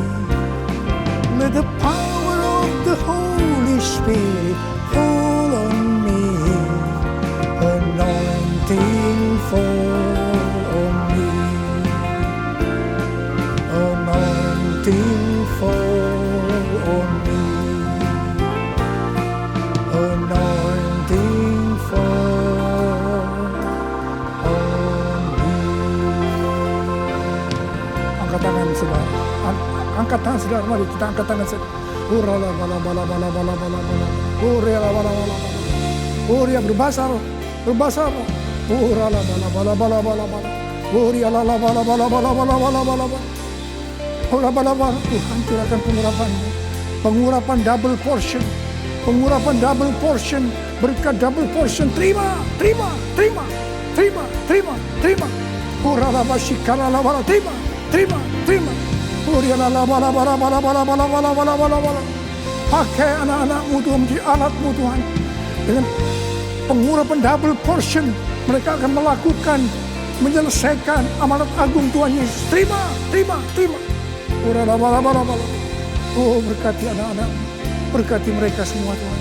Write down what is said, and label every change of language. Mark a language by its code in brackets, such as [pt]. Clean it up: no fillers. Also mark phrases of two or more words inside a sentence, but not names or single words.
[en] Let the power of the Holy Spirit fall on me, anointing fall on me, anointing fall on me, anointing fall on me. [ms] Angkat tangan saudara, angkat tangan saudara, mari kita angkat tangan saudara. Urala bala bala bala bala bala bala, urala bala bala bala, uria berbahasa roh, berbahasa roh. Urala bala bala bala bala bala, uria la bala bala bala bala bala bala bala. Ura bala bala, Tuhan curahkan pengurapan-Mu, pengurapan [en] double portion, [ms] pengurapan [en] double portion, [ms] berkat [en] double portion. [ms] Terima, terima, terima, terima, terima, terima. Urala basikala la bala, terima, terima, terima. Uriala la bala bala bala bala bala bala bala bala bala. Pakai anak-anak-Mu Tuhan, menjadi alat-Mu Tuhan. Dengan pengurapan [en] double portion, [ms] mereka akan melakukan, menyelesaikan amanat agung Tuhan Yesus. Terima, terima, terima. Uriala bala bala bala. Oh, berkati anak-anak-Mu, berkati mereka semua Tuhan.